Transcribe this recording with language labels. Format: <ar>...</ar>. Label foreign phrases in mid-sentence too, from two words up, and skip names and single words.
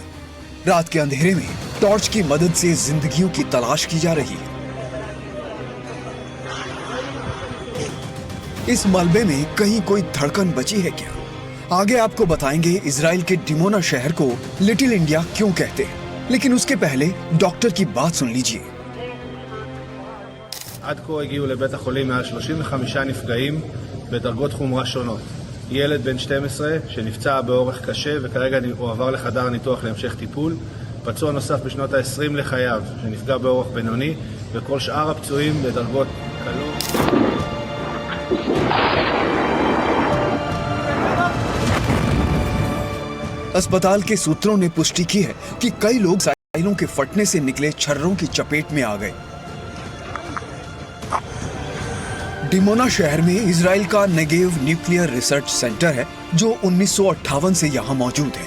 <hi>रात के अंधेरे में टॉर्च की मदद से जिंदगियों की तलाश की जा रही है। इस मलबे में कहीं कोई धड़कन बची है क्या? आगे आपको बताएंगे इजराइल के डिमोना शहर को लिटिल इंडिया क्यों कहते हैं, लेकिन उसके पहले डॉक्टर की बात सुन लीजिए।</hi> <he>עד כה הגיעו לבית החולים מעל 35 נפגעים בדרגות חומרה שונות. ילד בן 12 שנפצע באורח קשה וכרגע הוא עבר לחדר הניתוח להמשך טיפול. פצוע נוסף בשנות ה-20 לחייו שנפגע באורח בינוני, וכל שאר הפצועים בדרגות קלות.</he> <hi>अस्पताल के सूत्रों ने पुष्टि की है कि कई लोग मिसाइलों के फटने से निकले छर्रों की चपेट में आ गए। डिमोना शहर में इजराइल का नेगेव न्यूक्लियर रिसर्च सेंटर है, जो 1958 से यहाँ मौजूद है।</hi>